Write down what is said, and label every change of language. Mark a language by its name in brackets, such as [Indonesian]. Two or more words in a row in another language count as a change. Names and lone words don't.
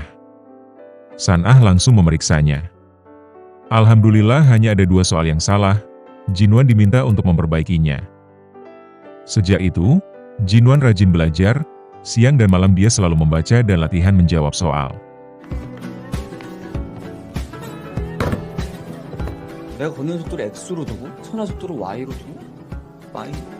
[Indonesian] Sanah langsung memeriksanya. Alhamdulillah hanya ada 2 soal yang salah, Jinwan diminta untuk memperbaikinya. Sejak itu, Jinwan rajin belajar, siang dan malam dia selalu membaca dan latihan menjawab soal. [Korean] 내가 걷는 속도를 x로 두고 선화 속도를 y로 두고 y.